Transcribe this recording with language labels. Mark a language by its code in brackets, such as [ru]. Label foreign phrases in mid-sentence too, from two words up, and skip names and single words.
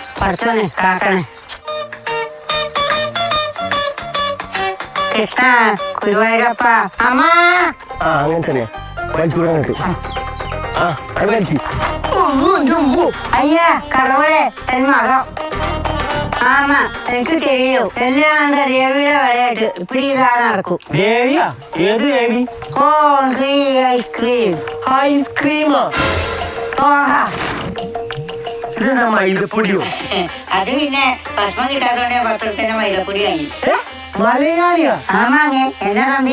[ml] പഠിച്ചോനെ കാക്കണേ. കൃഷ്ണ ഗുരുവായൂരപ്പ അമ്മ. അങ്ങനെ തന്നെയാ [ta] ஐயா கடவுளே என் மகம். ஆமா எனக்கு தெரியும் எல்லாம் அந்த தேவியோட விளையாட்டு இப்படிதான் நடக்கும். [ml] ദേവിയാ? ഏത് ദേവി? ഓ ഐസ്ക്രീം. ഐസ്ക്രീമാ? ഓഹാ ഇതെന്താ മൈദപ്പൊടിയോ? അത് പിന്നെ ഭക്ഷണം കിട്ടാത്തോണ്ട് 10 റുപ്യന്റെ മൈദപ്പൊടി വാങ്ങി. മലയാളിയാ? ആമാങ്ങേ എന്താ തമ്പി?